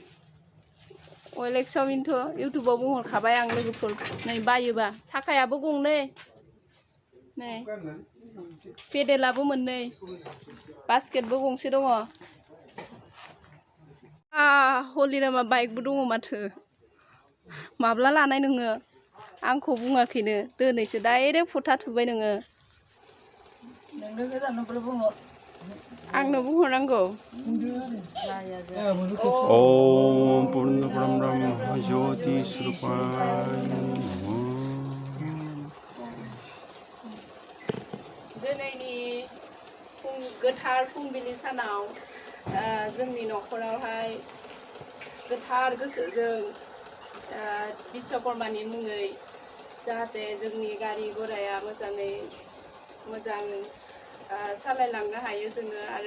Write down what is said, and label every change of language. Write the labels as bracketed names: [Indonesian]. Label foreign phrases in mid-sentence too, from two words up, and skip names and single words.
[Bodo] OLX-आव बेनोथ' इउटुबाव बुंहरखाबाय आं लोगोफोर नै बायोबा साखायाबो गंनै नै पेडेलाबो मोननै बास्केटबो गंसे दङ हलिरामा बाइकबो दङ माथो माब्ला लानाय नोङो आंखौ बुङाखैनो दिनैसो डाइरेक्ट फथा थुबाय नोङो आंनो बुंहरनांगौ [Sanskrit] ओम पुर्ण ब्रह्म ज्योति स्वरूपाय नमः [Bodo] दिनैनि गोथार फुंबिलि सानाव जोंनि न'खरावहाय गोथार गोसोजों बिश्वकर्मानि मुङै जाहाथे जोंनि गारि गराया मोजाङै मोजां सालायलांनो हायो जोङो आरो